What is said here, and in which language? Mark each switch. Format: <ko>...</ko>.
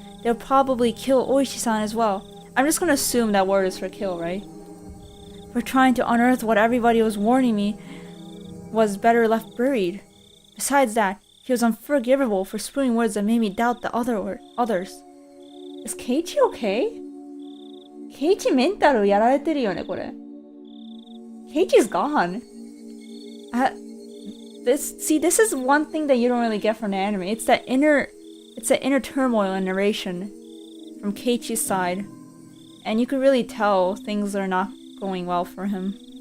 <en>They'll probably kill Oishi-san as well. I'm just gonna assume that word is for kill, right? For trying to unearth what everybody was warning me was better left buried. Besides that, he was unforgivable for spewing words that made me doubt the others. Is Keiichi okay?</en> <ja>Keiichi メンタルやられてるよね、これ。</ja> <en>Keiichi's gone. This is one thing that you don't really get from the anime. It's that inner turmoil and narration from Keiichi's side. And you can really tell things are not going well for him.</en>